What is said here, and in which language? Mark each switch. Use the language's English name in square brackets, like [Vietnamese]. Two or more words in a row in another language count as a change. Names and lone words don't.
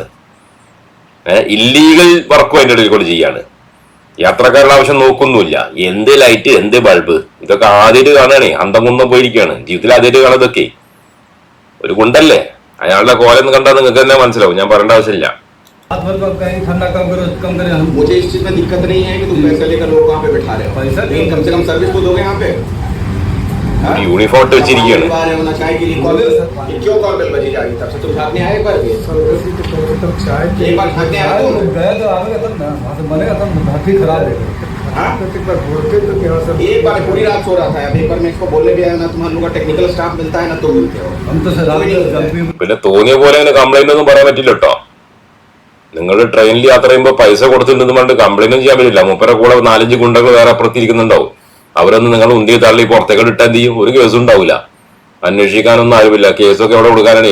[English] illegal work [Malayalam] അതിൻ്റെ ഇടയിൽ കൊണ്ട് ചെയ്യാണ്. യാത്രക്കാരുടെ ആവശ്യം നോക്കൊന്നുമില്ല. എന്ത് ലൈറ്റ്, എന്ത് ബൾബ്, ഇതൊക്കെ ആദ്യമായിട്ട് കാണുകയാണേ. അന്തം കുന്തം പോയിരിക്കുകയാണ്. ജീവിതത്തിൽ ആദ്യമായിട്ട് കാണുന്നതൊക്കെ ഒരു ഗുണ്ടല്ലേ. അയാളുടെ കോലെന്ന് കണ്ടാൽ നിങ്ങൾക്ക് തന്നെ മനസ്സിലാവും, ഞാൻ പറയേണ്ട ആവശ്യമില്ല. [Hindi] मुझे इस चीज में दिक्कत नहीं है कि तुम पैसे लेकर लोग वहाँ पे बैठा रहे हो, लेकिन कम से कम सर्विस तो दोगे यहाँ पे। [Malayalam] യൂണിഫോം ഇട്ട് വെച്ചിരിക്കുകയാണ്. [Hindi] होना चाहिए कि क्यों [English] call bell [Hindi] बजी जाएगी? तब से तुम झाँकने आए, एक बार झाँकने आए तो गए तो आगे तब ना, वहाँ से बनेगा तब बाकी खराब है। हाँ? एक बार पूरी रात सो रहा था अब एक बार मैं इसको बोलने भी आया ना तुम हम लोग का [English] technical staff [Hindi] मिलता है ना तो मिलते हो [Malayalam] പിന്നെ തോന്നിയ പോലെ അങ്ങനെ കംപ്ലൈന്റ് ഒന്നും പറയാൻ പറ്റില്ല കേട്ടോ. നിങ്ങൾ ട്രെയിനിൽ യാത്ര ചെയ്യുമ്പോൾ പൈസ കൊടുത്തിട്ടുണ്ടെന്ന് പറഞ്ഞിട്ട് കംപ്ലൈന്റും ചെയ്യാൻ പറ്റില്ല. മൂപ്പരെ കൂടെ 4-5 ഗുണ്ടകൾ വേറെ അപ്പുറത്തിരിക്കുന്നുണ്ടാവും. അവരൊന്നും നിങ്ങൾ ഉന്തി തള്ളി പുറത്തേക്ക് ഇട്ടാൽ എന്ത് ചെയ്യും? ഒരു കേസും ഉണ്ടാവില്ല. അന്വേഷിക്കാനൊന്നും ആരുമില്ല. കേസൊക്കെ എവിടെ കൊടുക്കാനാണ്?